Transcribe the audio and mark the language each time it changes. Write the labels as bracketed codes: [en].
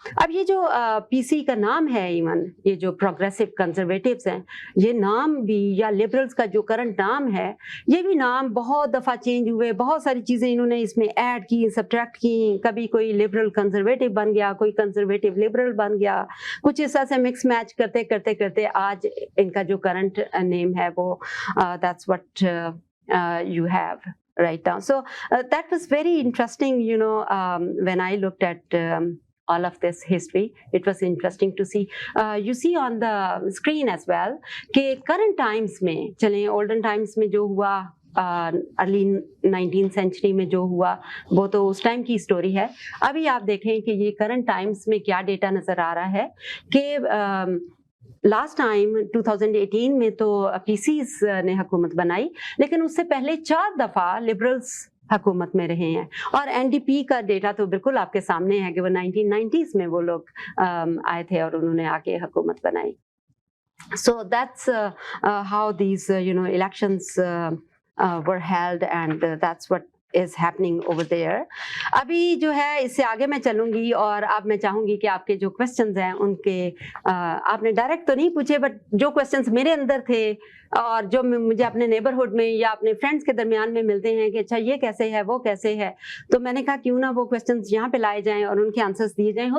[hi] अब ये जो पीसी का नाम है, इवन ये जो प्रोग्रेसिव कंजर्वेटिव्स हैं, ये नाम भी, या लिबरल्स का जो करंट नाम है, ये भी नाम बहुत दफ़ा चेंज हुए, बहुत सारी चीज़ें इन्होंने इसमें ऐड की, सब्ट्रैक्ट की। कभी कोई लिबरल कंजर्वेटिव बन गया, कोई कंजर्वेटिव लिबरल बन गया, कुछ इस तरह से मिक्स मैच करते करते करते आज इनका जो करंट नेम है वो [en] That's what you have right now। So that was very interesting, when I looked at all of this history, it was interesting to see। You see on the screen as well [hi] कि current times में, चलें olden times में जो हुआ, early 19th century में जो हुआ, वो तो उस टाइम की स्टोरी है। अभी आप देखें कि ये करंट टाइम्स में क्या डेटा नज़र आ रहा है कि लास्ट टाइम 2018 में तो पीसीज ने हुकूमत बनाई, लेकिन उससे पहले 4 दफ़ा लिबरल्स हुकूमत में रहे हैं। और एनडीपी का डेटा तो बिल्कुल आपके सामने है कि वो 1990s में वो लोग आए थे और उन्होंने आके हुकूमत बनाई। [en] So that's how these elections were held, and that's what is happening over there। [hi] अभी जो है इससे आगे मैं चलूंगी, और अब मैं चाहूंगी कि आपके जो क्वेश्चंस हैं उनके आपने डायरेक्ट तो नहीं पूछे, बट जो क्वेश्चंस मेरे अंदर थे और जो मुझे अपने नेबरहुड में या अपने फ्रेंड्स के दरमियान में मिलते हैं कि अच्छा ये कैसे है, वो कैसे है, तो मैंने कहा क्यों ना वो क्वेश्चंस यहाँ पे लाए जाएं और उनके आंसर्स दिए जाएं।